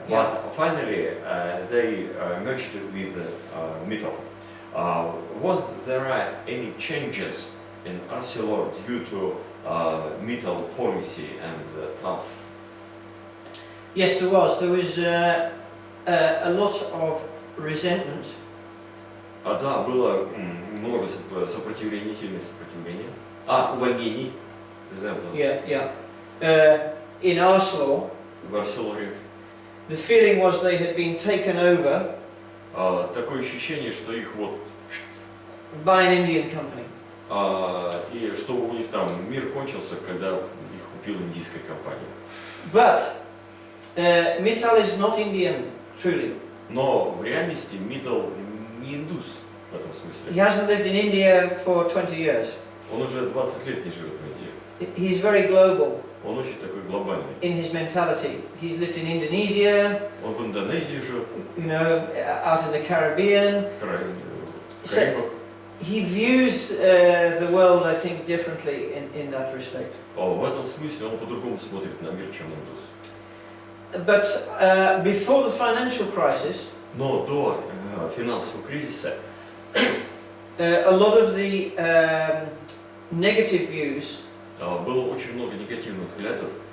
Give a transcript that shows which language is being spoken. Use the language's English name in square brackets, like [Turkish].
[English] But finally, they merged with Mittal. Was there any changes in Arcelor due to Mittal policy and tough? Yes, there was. There was a lot of resentment. [Russian] Да, было много сопротивления, сильное сопротивление. Увольнений. [English] Yeah, yeah. In Arcelor, [Russian] В Арселоре. [English] the feeling was they had been taken over [Russian] Такое ощущение, что их вот [English] by an Indian company. [Russian] и что у них там мир кончился, когда их купила индийская компания. [English] But Mittal is not Indian, truly. [Russian] Но в реальности Mittal не индус в этом [English] He [Russian] смысле. [English] hasn't lived in India for 20 years. [Russian] Он уже 20 лет не живет в Индии. [English] He's very global [Russian] Он очень такой глобальный. [English] in his mentality. He's lived in Indonesia, [Russian] Он в Индонезии жил, [English] out in the Caribbean. [Russian] в [English] So [Russian] Карибах. [English] he views the world, I think, differently in that respect. [Russian] В этом смысле он по-другому смотрит на мир, чем индус. [English] But before the financial crisis, [Russian] Но до финансового кризиса [English] a lot of the negative views [Russian] было очень много негативных взглядов